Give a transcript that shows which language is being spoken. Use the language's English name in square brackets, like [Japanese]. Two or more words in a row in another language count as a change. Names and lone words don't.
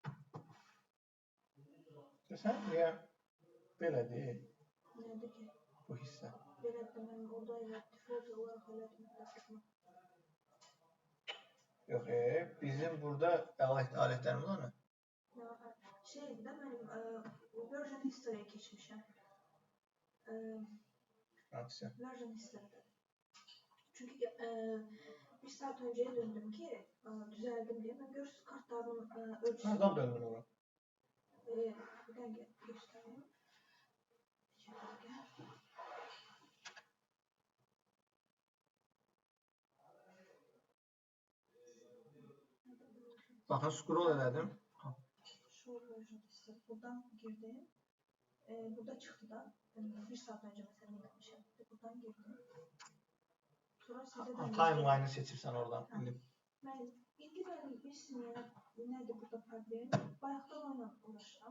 [Azerbaijani] Sən niyə belə deyil? Nədir ki? Bu hissə. Belədir, mən orada elə default olaraq elədim. Yox, bizim burada alətlərimiz var mı? Şeydə mənim [English] version history-yə [Azerbaijani] keçmişəm. [English] Version history-də. [Azerbaijani] Çünki bir saat öncəyə döndüm ki, düzəldim deyə. Mən görürsünüz kartlarımın ölçüsü. Hardan döndün ora? Bir dəqiqə göstəreyim. Baxın, scroll elədim. [English] Show version history. [Azerbaijani] Buradan girdim. Burada çıxdı da. Bir saat öncə məsələn etmişəm. Buradan girdim. Timeline'ı seçirsən oradan. İndi mən bilsin nədir burada problem. Bayaqdan onunla uğraşıram.